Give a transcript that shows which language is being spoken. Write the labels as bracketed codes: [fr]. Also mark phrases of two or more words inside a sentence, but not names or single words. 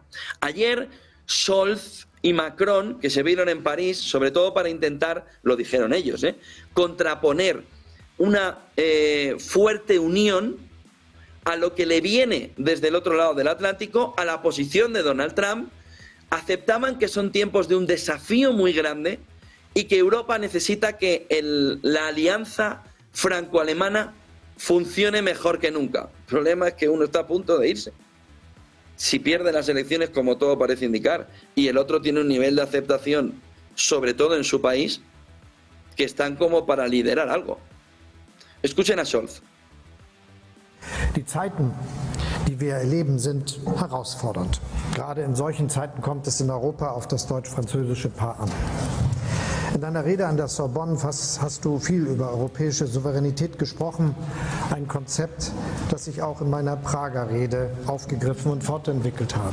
[es] Ayer, Scholz y Macron, que se vieron en París, sobre todo para intentar, lo dijeron ellos, contraponer una fuerte unión a lo que le viene desde el otro lado del Atlántico, a la posición de Donald Trump, aceptaban que son tiempos de un desafío muy grande y que Europa necesita que la alianza franco-alemana funcione mejor que nunca. El problema es que uno está a punto de irse. Si pierde las elecciones, como todo parece indicar, y el otro tiene un nivel de aceptación, sobre todo en su país, que están como para liderar algo. Escuchen a Scholz. [de] Die Zeiten, die wir erleben, sind herausfordernd. Gerade in solchen Zeiten kommt es in Europa auf das deutsch-französische Paar an. In deiner Rede an der Sorbonne hast du viel über europäische Souveränität gesprochen, ein Konzept, das ich auch in meiner Prager Rede aufgegriffen und fortentwickelt habe.